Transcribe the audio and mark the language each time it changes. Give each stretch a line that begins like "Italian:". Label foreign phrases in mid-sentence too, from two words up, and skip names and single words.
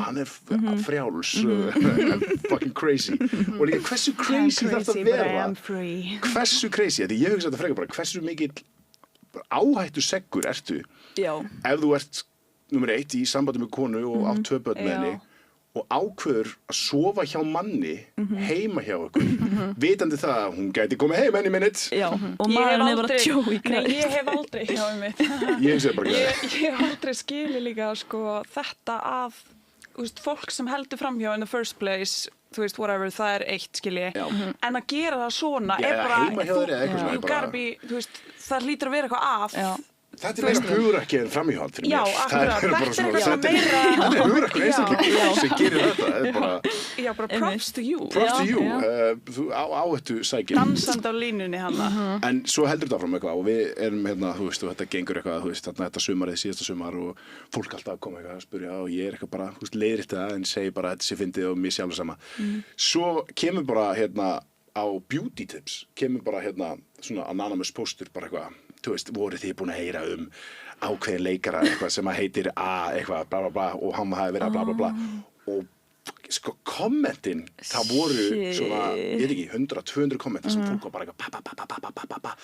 Icelandic: svona, hann er frjáls
English: fucking crazy
Icelandic: og líka hversu crazy þarf það að vera hversu crazy, því ég hugsa þetta frekar bara hversu mikill áhættu seggur ertu Já. ef þú ert nummer 1 í sambandi með konu og átt 2 börn með henni og ákveður að sofa hjá manni heima hjá ykkur vitandi það að hún gæti komið heim
English: any minute.
Icelandic: Já, og maðurinn bara Joey Christ. Nei, ég hef aldrei, já, mitt. Ég segi bara Ég hef aldrei skilið líka, sko, þetta að, þú veist, fólk sem heldur framhjá
English: in the first place,
Icelandic: þú veist, whatever, það er eitt, skilji. En að gera það svona Já, er bara, heima hjá þér eða eitthvað svona,
English: you gotta be,
Icelandic: þú veist, það hlýtur að vera eitthvað að. Já. Þetta er meira hugrekki en framhjáhald fyrir mér. Já, akkurat. Það bara Þetta er eitthvað þetta meira- Þetta er hugrekkur einstaklingur sem gerir þetta. Það er bara Já, bara
English: props to you. props to you.
Icelandic: Já. Þú áhættu sækir. Dansandi á línunni hana. En svo heldur þetta áfram eitthvað og við erum hérna, þú veist, og þetta gengur eitthvað, þú veist, þarna þetta sumarið, síðasta sumar og fólk alltaf að koma eitthvað að spyrja og ég er eitthvað bara, þú veist, leiðrétt það en segi bara að þetta sé fyndið og mér sé alveg sama. Svo kemur bara hérna á
English: beauty tips,
Icelandic: kemur bara hérna svona anonymous postur bara eitthvað, þú veist, voruð þið búin að heyra ákveðin leikara eitthvað sem að heitir eitthvað bla bla bla og hann hafi verið að bla bla bla og sko kommentin það voru svona, ég veit ekki 100-200 kommentar sem fólk var bara eitthvað pa.